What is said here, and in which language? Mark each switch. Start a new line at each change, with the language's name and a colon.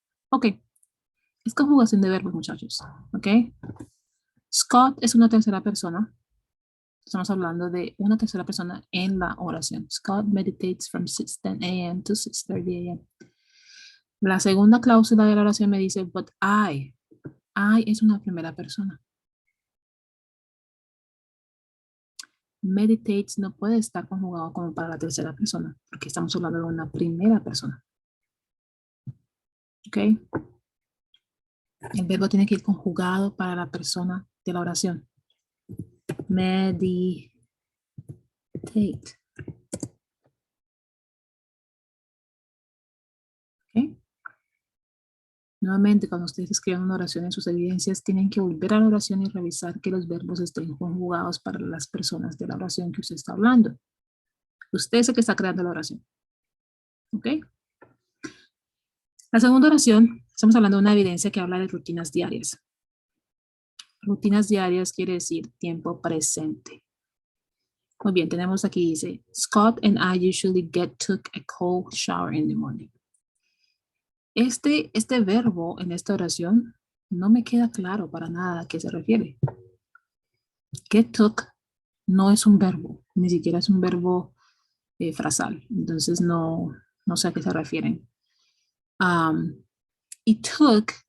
Spanish: Ok. Es conjugación de verbos, muchachos. Ok. Scott es una tercera persona. Estamos hablando de una tercera persona en la oración.
English: Scott meditates from 6:10 a.m. to 6:30 a.m.
Spanish: La segunda cláusula de la oración me dice,
English: but I
Spanish: es una primera persona. Meditates no puede estar conjugado como para la tercera persona, porque estamos hablando de una primera persona. ¿Ok? El verbo tiene que ir conjugado para la persona de la oración.
English: Meditate.
Spanish: ¿Ok? Nuevamente, cuando ustedes escriban una oración en sus evidencias, tienen que volver a la oración y revisar que los verbos estén conjugados para las personas de la oración que usted está hablando. Usted es el que está creando la oración. ¿Ok? La segunda oración, estamos hablando de una evidencia que habla de rutinas diarias. Rutinas diarias quiere decir tiempo presente. Muy bien, tenemos aquí, dice,
English: Scott and I usually took a cold shower in the morning.
Spanish: Este verbo en esta oración no me queda claro para nada a qué se refiere.
English: Get took
Spanish: no es un verbo, ni siquiera es un verbo frasal. Entonces no sé a qué se refieren. Y
English: took